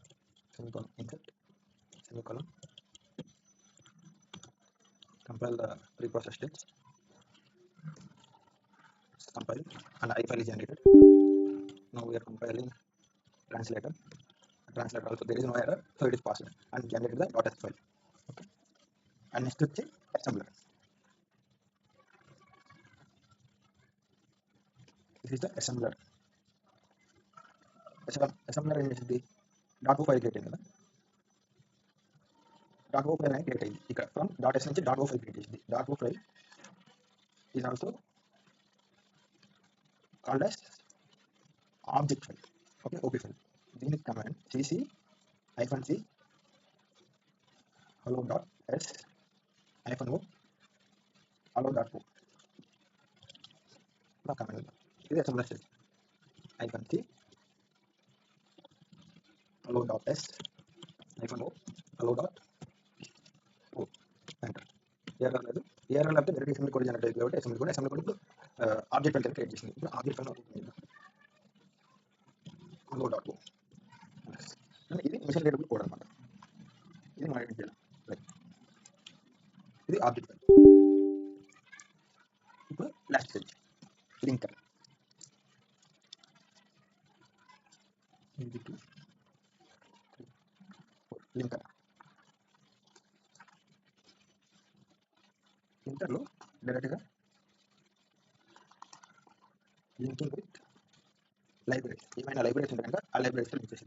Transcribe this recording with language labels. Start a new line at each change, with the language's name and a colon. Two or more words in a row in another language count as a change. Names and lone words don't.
English: semi colon insert semi colon compile the preprocess stage, compile and I file is generated. Now we are compiling translator also there is no error, so it is passed and generated the .s file. Okay, and next is assembler. This is the assembler.
Telugu: Assembler ఏం చేసింది,
English: .o file create
Telugu: అయింది కదా.
English: .o file
Telugu: అనేది క్రియేట్ అయింది. ఇక్కడ
English: from .s
Telugu: నుంచి
English: .o file create
Telugu: చేసింది.
English: .o file is also called as object file.
Telugu: ఓకే,
English: OP file.
Telugu: దీనికి కమాండ్
English: cc -c hello dot s -o hello dot o.
Telugu: నా కమాండ్ ఇది
English: assembler stage. -c hello dot s -o hello dot o ఎంటర్.
Telugu: ఎర్రర్ లేదు. ఎర్రర్ లేకపోతే
English: direct assembly code generate
Telugu: అయ్యింది కాబట్టి
English: assembly code
Telugu: ఇప్పుడు
English: object file create
Telugu: చేసింది. ఇప్పుడు
English: object file open
Telugu: చేద్దాం.
English: hello dot o.
Telugu: ఇది
English: machine readable code
Telugu: అనమాట. ఇది మనం ఎడిట్ చేయాలి. ఇది
English: object file.
Telugu: ఇప్పుడు
English: last stage linker.
Telugu: లింకర్ లింకర్లో డైరెక్ట్గా
English: linking library
Telugu: ఏమైనా లైబ్రరీస్ ఉంటే కనుక ఆ లైబ్రరీస్తో లింక్ చేసింది.